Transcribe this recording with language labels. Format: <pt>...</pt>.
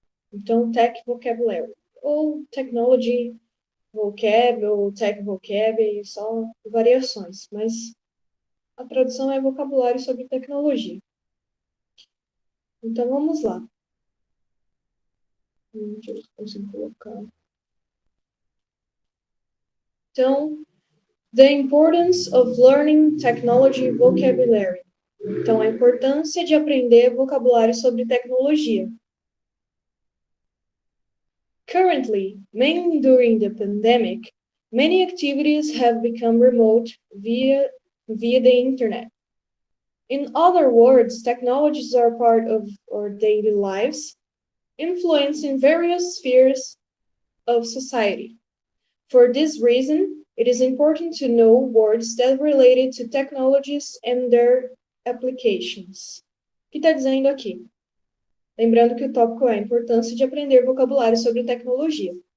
<pt>Então, Tech Vocabulary, ou Technology Vocab, ou Tech Vocab, são variações, mas a tradução é vocabulário sobre tecnologia. Então vamos lá. Deixa eu ver se eu consigo colocar.</pt> <en>Então, the importance of learning technology vocabulary.</en> <pt>Então, a importância de aprender vocabulário sobre tecnologia.</pt> <en>Currently, mainly during the pandemic, many activities have become remote via the internet. In other words, technologies are part of our daily lives, influencing various spheres of society. For this reason, it is important to know words that related to technologies and their applications.</en> <pt>O que está dizendo aqui? Lembrando que o tópico é a importância de aprender vocabulário sobre tecnologia.</pt>